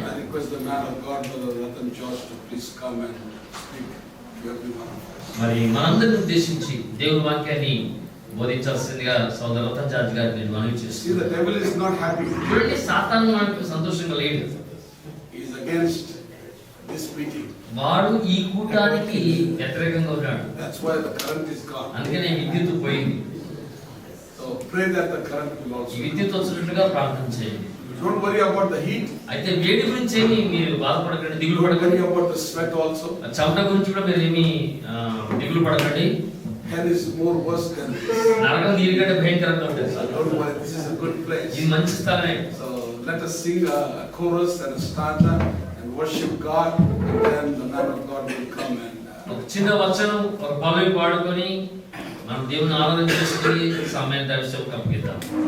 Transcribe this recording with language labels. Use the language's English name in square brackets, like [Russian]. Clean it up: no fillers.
[English] I request the man of God, Brother Ratan George, to please come and speak to everyone. [Telugu] మరి మనందరిని ఉద్దేశించి దేవుని వాక్యాన్ని బోధించాల్సిందిగా సోదరు Ratan George గారిని నేను మనవి చేస్తున్నాను. [English] See, the devil is not happy. [Telugu] చూడండి, సాతాను మనకు సంతోషంగా లేడు. [English] He is against this meeting. [Telugu] వాడు ఈ కూటానికి వ్యతిరేకంగా ఉన్నాడు. [English] That's why the current is gone. [Telugu] అందుకనే విద్యుత్ పోయింది. [English] So pray that the current will [Telugu] ఈ [English] also. [Telugu] విద్యుత్ వచ్చినట్లుగా ప్రార్థన చేయండి. [English] Don't worry about the heat. [Telugu] అయితే వేడి గురించి ఏమి మీరు బాధపడకండి, దిగులు [English] Don't [Telugu] పడకండి. [English] worry about the sweat also. [Telugu] చెమట గురించి కూడా మీరు ఏమి దిగులు పడకండి. [English] Hell is more worse than this. [Telugu] నరకం దీనికంటే భయంకరంగా ఉంటుంది sir. [English] Don't worry, this is a good place. [Telugu] ఇది మంచి స్థలమే. [English] So let us sing a chorus and a stanza and worship God, and then the man of God will come and. [Telugu] ఒక చిన్న వచనం, ఒక పల్లవి పాడుకొని మనం దేవుని ఆరాధన చేసుకుని సమయం దర్శనం కప్పిద్దాం.